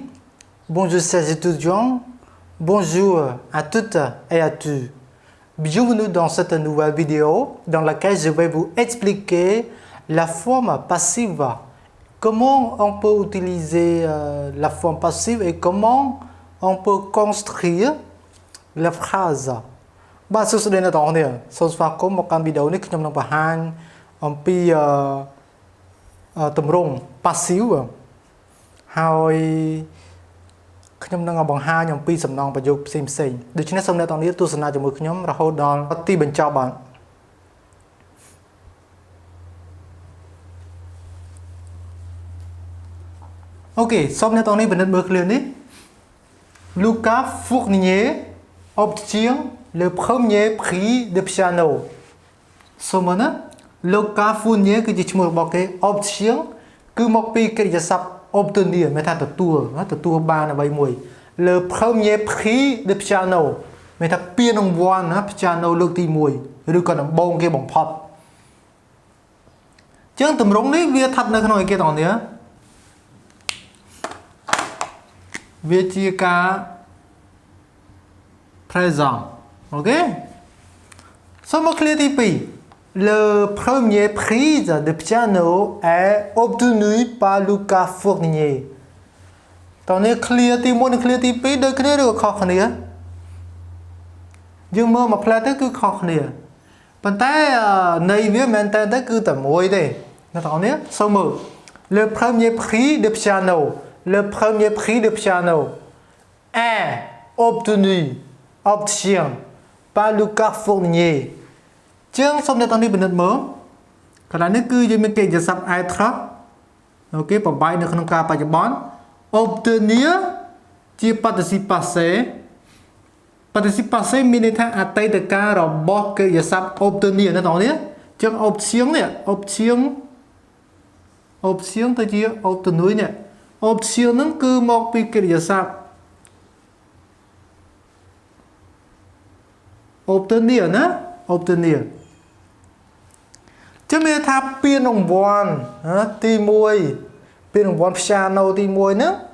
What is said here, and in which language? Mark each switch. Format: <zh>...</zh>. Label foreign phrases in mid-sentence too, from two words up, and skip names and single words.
<fr>Bonjour chers étudiants. Bonjour à toutes et à tous. Bienvenue dans cette nouvelle vidéo dans laquelle je vais vous expliquer la forme passive. Comment on peut utiliser la forme passive et comment on peut construire la phrase.</fr> <km>បាទសួស្តីអ្នកទាំងអស់គ្នាសូមស្វាគមន៍មកកាន់វីដេអូនេះខ្ញុំនឹងបង្ហាញអំពីទម្រង់ passive ហើយខ្ញុំនឹងបង្ហាញអំពីសំណងប្រយោគផ្សេងៗដូច្នេះសូមអ្នកទាំងអស់គ្នាទស្សនាជាមួយខ្ញុំរហូតដល់ទីបញ្ចប់បាទ OK សូមអ្នកទាំងអស់គ្នាពិនិត្យមើលឃ្លានេះ</km> <fr>Lucas Fournier obtient le premier prix de piano</fr> <km>សូមណា Lucas Fournier គឺជាឈ្មោះរបស់គេ obtient គឺមកពីកិរិយាសព្ទ obtenir មានថាទទួលបានអ្វីមួយ</km> <fr>le premier prix de piano</fr> <km>មានថាពានរង្វាន់ណា piano លើកទី1ឬក៏ដំបូងគេបំផុត អញ្ចឹងទម្រង់នេះវាស្ថិតនៅក្នុងអីគេទាំងនេះវាជាការ présent OK សូមមកឃ្លាទី2</km> <fr>Le premier prix de piano est obtenu par Lucas Fournier</fr> <km>តោះនេះឃ្លាទី1និងឃ្លាទី2ដូចគ្នាឬក៏ខុសគ្នា យើងមើលមកផ្លែទៅគឺខុសគ្នាប៉ុន្តែន័យវាមិនមែនតែគឺតែមួយទេអ្នកទាំងអស់នេះសូមមើល Le</km> <fr>premier prix de piano Le premier prix de piano est obtenu obtient par Lucas Fournier ជាងសូមអ្នក</fr> <km>ទាំងនេះពិនិត្យមើលកន្លែងនេះគឺយើងមានកិរិយាសព្ទ être អូខេប្របែកនៅក្នុងកាលបច្ចុប្បន្ន obtenir ជា</km> <fr>participe passé participe passé</fr> <km>មានន័យថាអតីតកាលរបស់កិរិយាសព្ទ obtenir អ្នកទាំងនេះជាង obtient នេះ obtient ទៅជា obtenu នេះ obtient ហ្នឹងគឺមកពីកិរិយាសព្ទ obtenir ណា obtenir ចាំមានថាពានរង្វាន់ទី1ពានរង្វាន់ piano ទី1ហ្នឹង</km>